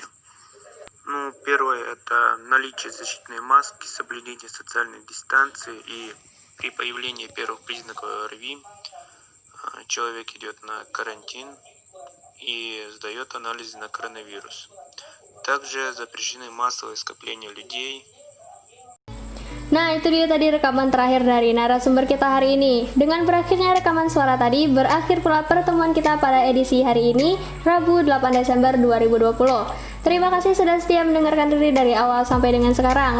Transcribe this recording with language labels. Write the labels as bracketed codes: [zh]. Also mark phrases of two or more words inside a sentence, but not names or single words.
[ru] Первое – это наличие защитной маски, соблюдение социальной дистанции, и при появлении первых признаков ОРВИ человек идет на карантин и сдает анализы на коронавирус. Также запрещены массовые скопления людей. [id] Nah, itu dia tadi rekaman terakhir dari narasumber kita hari ini. Dengan berakhirnya rekaman suara tadi, berakhir pula pertemuan kita pada edisi hari ini, Rabu 8 Desember 2020. Terima kasih sudah setia mendengarkan Riri dari awal sampai dengan sekarang.